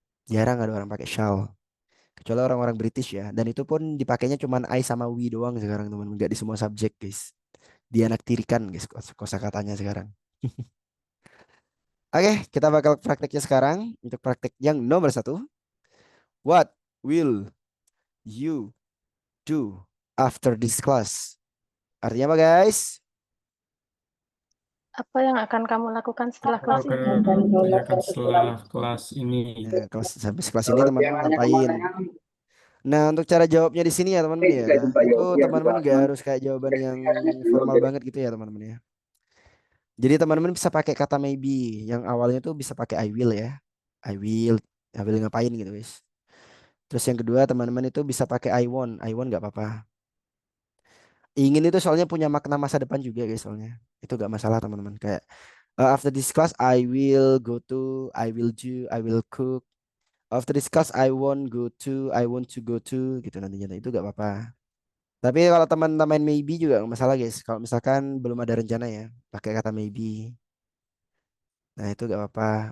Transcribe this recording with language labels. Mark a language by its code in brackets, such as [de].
[id] Jarang ada orang pakai shall. Kecuali orang-orang British ya. Dan itu pun dipakainya cuman I sama we doang sekarang, teman-teman. Gak di semua subjek, guys. Dianaktirikan, guys, kosakatanya sekarang. Oke, kita bakal prakteknya sekarang. Untuk praktek yang nomor 1. [en] What will you do after this class? [id] Artinya apa, guys? Apa yang akan kamu lakukan setelah kelas Apa ini? yang akan kerjakan setelah kelas ini? Ya, sampai kelas ini teman-teman ngapain? Nah, untuk cara jawabnya di sini ya, teman-teman ya. Itu teman-teman gak harus kayak jawaban yang formal banget gitu ya, teman-teman ya. Jadi teman-teman bisa pakai kata maybe. Yang awalnya tuh bisa pakai I will ya. [en] I will [id] ngapain gitu, guys. Terus yang kedua teman-teman itu bisa pakai [en] I want. I want [id] gak apa-apa. Ingin itu soalnya punya makna masa depan juga, guys, soalnya. Itu gak masalah, teman-teman. [en] Kayak after this class I will go to, I will do, I will cook. After this class I want to go to [id] gitu nantinya. Itu gak apa-apa. Tapi kalau teman-teman maybe juga gak masalah, guys. Kalau misalkan belum ada rencana ya, pakai kata maybe. Nah, itu gak apa-apa.